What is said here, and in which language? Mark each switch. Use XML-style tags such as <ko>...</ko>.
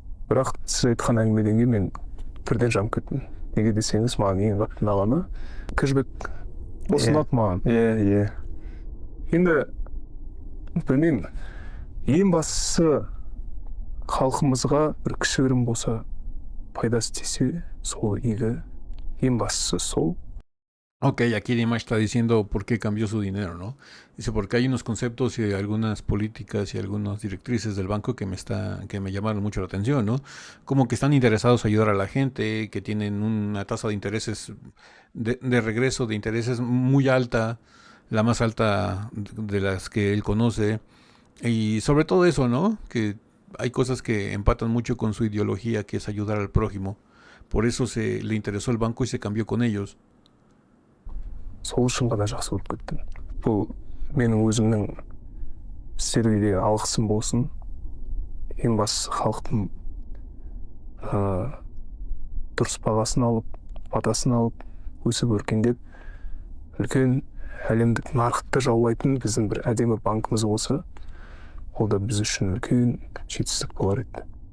<kk>Бірақ сіз айтқан әңгімеден кейін мен бірден жанып кеттім. Неге десеңіз, маған ең қатты ұнағаны кэшбэк осы ұнады маған. Енді білмеймін, ең бастысы халқымызға бір кішігірім болса пайдасы тисе, сол игі, ең бастысы сол.</kk> <es>Ok, aquí Dimash está diciendo por qué cambió su dinero, ¿no? Dice, porque hay unos conceptos y algunas políticas y algunas directrices del banco que me llamaron mucho la atención, ¿no? Como que están interesados en ayudar a la gente, que tienen una tasa de intereses, de regreso de intereses muy alta, la más alta de las que él conoce. Y sobre todo eso, ¿no? Que hay cosas que empatan mucho con su ideología, que es ayudar al prójimo. Por eso le interesó el banco y se cambió con ellos.</es> <kk>Сол үшін ғана жақсы болып кеттім. Бұл менің өзімнің істерге деген алғысым болсын. Ең бастысы халықтың дұрыс бағасын алып, батасын алып, өсіп өркендеп, үлкен әлемдік нарықты жаулайтын біздің бір әдемі банкіміз болса, ол да біз үшін үлкен жетістік болар еді.</kk>